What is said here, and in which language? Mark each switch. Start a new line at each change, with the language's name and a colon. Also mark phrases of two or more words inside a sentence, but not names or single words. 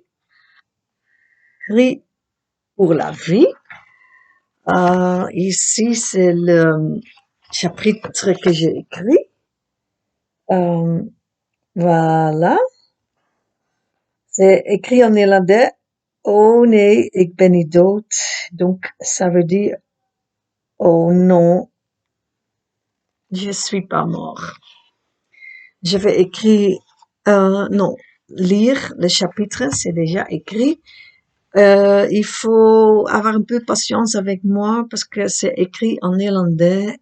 French: Cri pour la vie. Ici, c'est le chapitre que j'ai écrit. Voilà. C'est écrit en néerlandais.
Dutch: Oh nee, ik ben niet dood.
French: Donc, ça veut dire, oh non, je suis pas mort. Je vais écrire, non, lire le chapitre, c'est déjà écrit. Il faut avoir un peu de patience avec moi parce que c'est écrit en néerlandais.